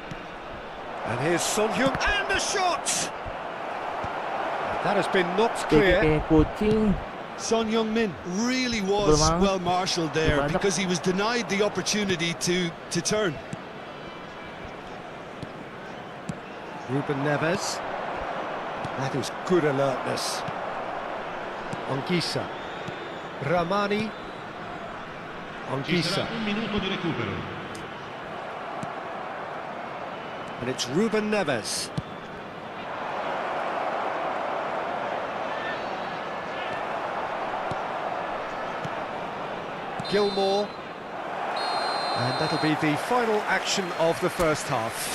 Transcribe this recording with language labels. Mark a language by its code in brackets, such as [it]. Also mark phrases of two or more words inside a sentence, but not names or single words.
[en] And here's Son Heung, and the shot! That has been knocked clear. Son Heung-min really was well marshalled there because he was denied the opportunity to turn. Ruben Neves. That is good alertness. Jika. Ramani. [it] Ci Jika. sarà un minuto di recupero. [en] And it's Ruben Neves. Gilmore. And that'll be the final action of the first half.